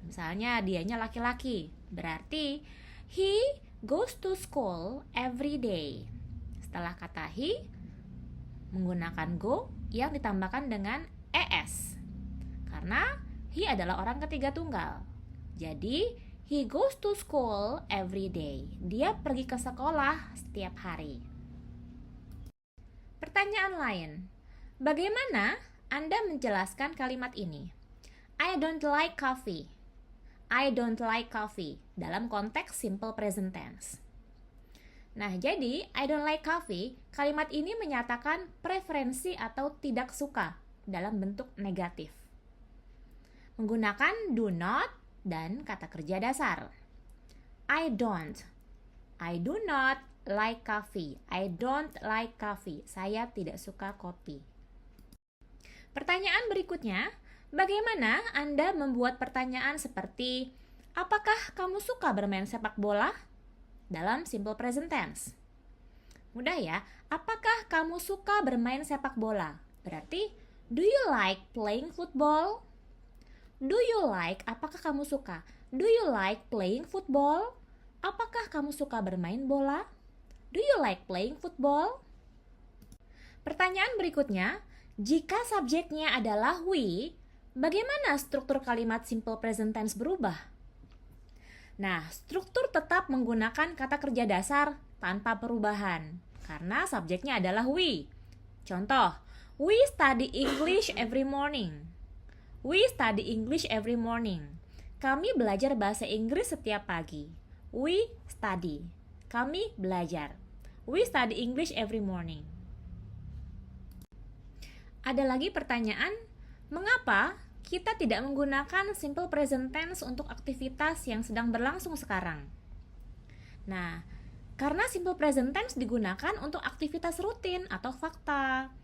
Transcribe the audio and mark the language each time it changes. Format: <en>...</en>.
<id>Misalnya dianya laki-laki, berarti</id> <en>he goes to school every day.</en> <id>Setelah kata he, menggunakan go yang ditambahkan dengan es. Karena he adalah orang ketiga tunggal.</id> <en>Jadi, he goes to school every day.</en> <id>Dia pergi ke sekolah setiap hari. Pertanyaan lain. Bagaimana Anda menjelaskan kalimat ini?</id> <en>I don't like coffee. I don't like coffee</en> <id>dalam konteks</id> <en>simple present tense.</en> <id>Nah, jadi</id> <en>I don't like coffee,</en> <id>kalimat ini menyatakan preferensi atau tidak suka dalam bentuk negatif. Menggunakan do not dan kata kerja dasar.</id> <en>I do not like coffee. I don't like coffee.</en> <id>Saya tidak suka kopi. Pertanyaan berikutnya, bagaimana Anda membuat pertanyaan seperti apakah kamu suka bermain sepak bola? Dalam simple present tense. Mudah ya, apakah kamu suka bermain sepak bola?</id> <en>Berarti, do you like playing football? Do you like,</en> <id>apakah kamu suka?</id> <en>Do you like playing football?</en> <id>Apakah kamu suka bermain bola?</id> <en>Do you like playing football?</en> <id>Pertanyaan berikutnya, jika subjeknya adalah we, bagaimana struktur kalimat simple present tense berubah? Nah, struktur tetap menggunakan kata kerja dasar tanpa perubahan karena subjeknya adalah we.</id> <en>Contoh, we study English every morning. We study English every morning.</en> <id>Kami belajar bahasa Inggris setiap pagi.</id> <en>We study.</en> <id>Kami belajar.</id> <en>We study English every morning.</en> <id>Ada lagi pertanyaan, mengapa kita tidak menggunakan simple present tense untuk aktivitas yang sedang berlangsung sekarang? Nah, karena simple present tense digunakan untuk aktivitas rutin atau fakta.</id>